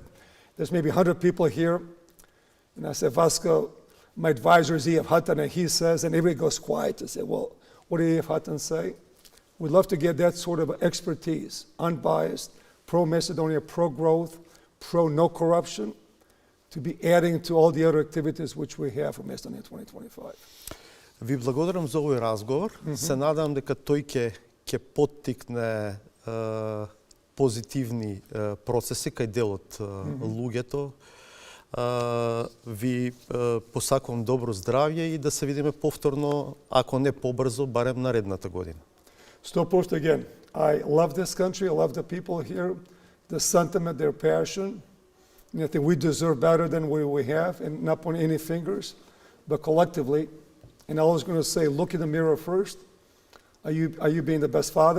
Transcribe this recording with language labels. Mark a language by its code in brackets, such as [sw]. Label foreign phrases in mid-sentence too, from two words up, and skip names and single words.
[en] There's maybe 100 people here. And I said, Vasco, my advisor is E.F. Hutton, and he says, and everybody goes quiet to say, well, what did E.F. Hutton say? We'd love to get that sort of expertise, unbiased, pro-Macedonia, pro-growth, pro-no corruption, to be adding to all the other activities which we have for Macedonia 2025. [mk] Ви благодарам за овој разговор. Се надам дека тој ќе поттикне позитивни процеси кај делот луѓето. Ви посакувам добро здравје и да се видиме повторно, ако не побрзо, барем наредната година. [en] Stopost again. I love this country. I love the people here, the sentiment, their passion. And I think we deserve better than we have, and not pointing any fingers, but collectively. And I was going to say, look in the mirror first. Are you being the best father?